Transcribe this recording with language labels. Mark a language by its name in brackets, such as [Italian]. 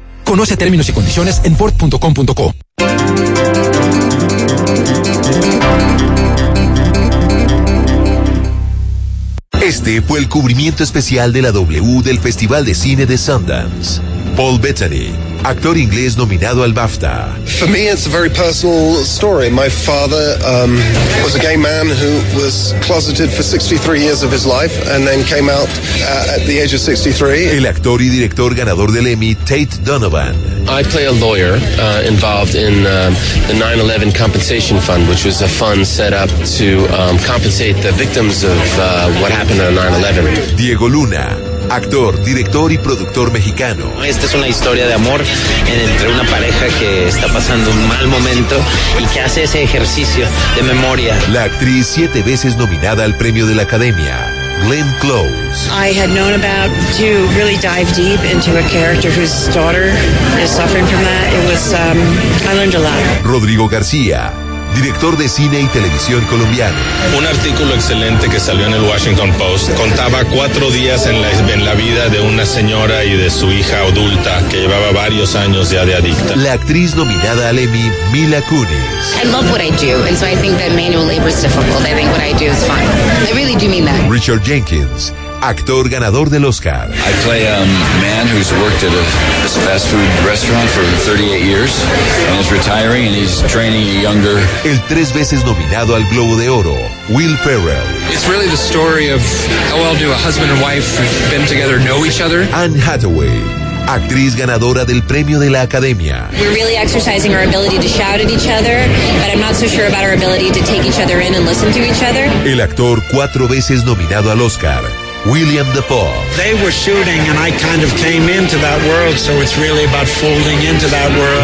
[Spanish] Conoce términos y condiciones en ford.com.co. Este fue el cubrimiento especial de la W del Festival de Cine de Sundance. Paul Bettany, actor inglés nominado al BAFTA. [English] For me, it's a very personal story. My father was a gay man who was closeted for 63 years of his life and then came out at the age of 63. [Spanish] El actor y director ganador del Emmy, Tate Donovan. [English] I play a lawyer involved in the 9/11 compensation fund, which was a fund set up to compensate the victims of what happened on 9/11. [Spanish] Diego Luna, actor, director y productor mexicano. Esta es una historia de amor entre una pareja que está pasando un mal momento y que hace ese ejercicio de memoria. La actriz 7 veces nominada al premio de la Academia, Glenn Close. [English] I had known about to really dive deep into a character whose daughter is suffering from that. It was I learned a lot. [Spanish] Rodrigo García, director de cine y televisión colombiano. Un artículo excelente que salió en el Washington Post contaba 4 días en la vida de una señora y de su hija adulta que llevaba varios años ya de adicta. La actriz nominada al Emmy, Mila Kunis. [English] I love what I do, and so I think that manual labor is difficult. I think what I do is fine. I really do mean that. [Spanish] Richard Jenkins, actor ganador del Oscar. [English] I play a man who's worked at a fast food restaurant for 38 years and is retiring and he's training a younger. [Spanish] El 3 veces nominado al Globo de Oro, Will Ferrell. [English] It's really the story of how well do a husband and wife who've been together know each other. [Spanish] Anne Hathaway, actriz ganadora del premio de la Academia. [English] We're really exercising our ability to shout at each other, but I'm not so sure about our ability to take each other in and listen to each other. [Spanish] El actor 4 veces nominado al Oscar, William Dafoe. [English] They were shooting and I kind of came into that world, so it's really about folding into that world.